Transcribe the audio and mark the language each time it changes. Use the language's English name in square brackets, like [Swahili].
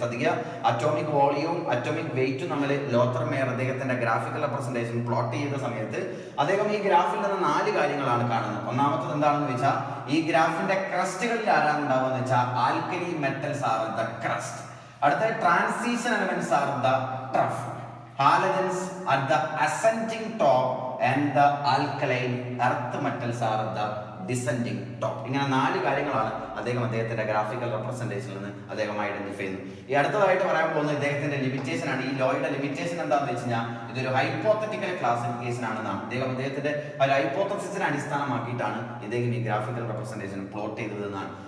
[Malayalam] ശ്രദ്ധിക്കുക, atomic വോളിയവും atomic വെയിറ്റും തമ്മിൽ ലോത്തർ മേയർ അദ്ദേഹത്തിന്റെ ഗ്രാഫിക്കൽ റെപ്രസെന്റേഷൻ പ്ലോട്ട് ചെയ്ത സമയത്ത് അദ്ദേഹം ഈ ഗ്രാഫിൽ നിന്ന് 4 കാര്യങ്ങളാണ് കാണുന്നത്. ഒന്നാമത്തത് എന്താണെന്ന് വെച്ചാൽ ഈ ഗ്രാഫിന്റെ ക്രസ്റ്റുകളിൽ ആരാണ് ഉണ്ടാവുക വെച്ചാൽ [English] Alkali metals are the crest. [Malayalam] അടുത്ത [English] Transition elements are the trough. Halogens at the ascending top and the alkaline earth metals are the descending top. [Malayalam] ഇങ്ങനെ 4 കാര്യങ്ങളാണ് അദ്ദേഹത്തിന്റെ ഗ്രാഫിക്കൽ റെപ്രസെന്റേഷനിൽ നിന്ന് അദ്ദേഹം ഐഡന്റിഫൈ ചെയ്യുന്നത്. ഈ അടുത്തതായിട്ട് പറയാൻ പോകുന്നത് ഇദ്ദേഹത്തിന്റെ ലിമിറ്റേഷൻ ആണ്. ഈ ലോയുടെ ലിമിറ്റേഷൻ എന്താണെന്ന് വെച്ച് കഴിഞ്ഞാൽ ഇതൊരു ഹൈപ്പോത്തറ്റിക്കൽ ക്ലാസിഫിക്കേഷൻ ആണെന്നാണ്. അദ്ദേഹത്തിന്റെ ഒരു ഹൈപ്പോത്തസിസിനെ അടിസ്ഥാനമാക്കിയിട്ടാണ് ഇദ്ദേഹം ഈ ഗ്രാഫിക്കൽ റെപ്രസെന്റേഷൻ പ്ലോട്ട് ചെയ്തത് എന്നാണ്.